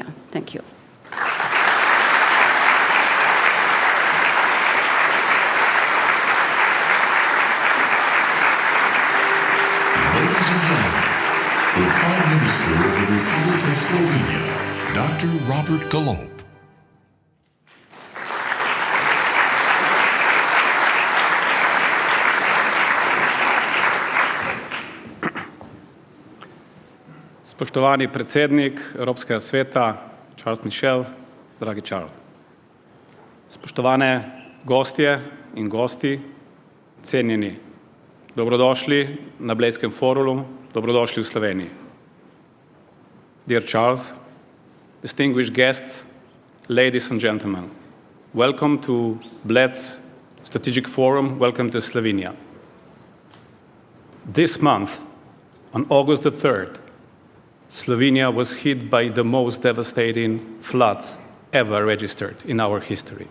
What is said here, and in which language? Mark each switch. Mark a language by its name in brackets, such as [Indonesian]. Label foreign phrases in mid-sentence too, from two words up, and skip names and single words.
[English] Thank you. Ladies and gentlemen, the Prime Minister of the Republic of Slovenia, Dr. Robert Golob. [Slovenian] Spoštovani predsednik Evropskega sveta, Charles Michel, dragi Charles. Spoštovane gostje in gosti, cenjeni, dobrodošli na Blejskem forumu, dobrodošli v Sloveniji. [English] Dear Charles, distinguished guests, ladies and gentlemen, welcome to Bled's Strategic Forum, welcome to Slovenia. This month, on August the 3rd, Slovenia was hit by the most devastating floods ever registered in our history.